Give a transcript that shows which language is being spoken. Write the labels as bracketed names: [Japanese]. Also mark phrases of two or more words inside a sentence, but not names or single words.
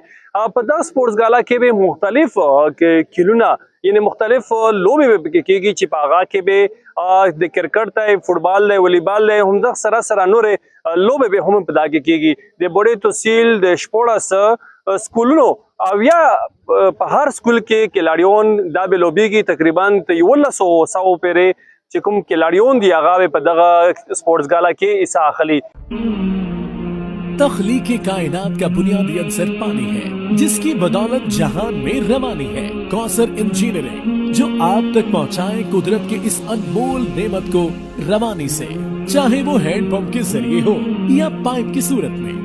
[Pashto] په دا سپورټسګاله کې به مختلف کلونه یعنی مختلف لوبې به پکې کېږي چې په هغه کې به د کرکټ دی، فوټبال دی، والیبال دی، همدغه سره نورې لوبې به هم په دا کې کېږي. د بوډۍ تحصیل د شپوړس سکولونو او یا په هر سکول کې کلاړیون دا به لوبیږي تقریبا 1100 پورې چې کوم کلاړیون دي هغه به په دغه سپورټسګاله کې حصہ اخلي. [Urdu] تخلیق کائنات کا بنیادی عنصر پانی ہے جس کی بدولت جہان میں روانی ہے. کوثر انجینئرنگ جو آپ تک پہنچائے قدرت کے اس انمول نعمت کو روانی سے، چاہے وہ ہینڈ پمپ کے ذریعے ہو یا پائپ کی صورت میں.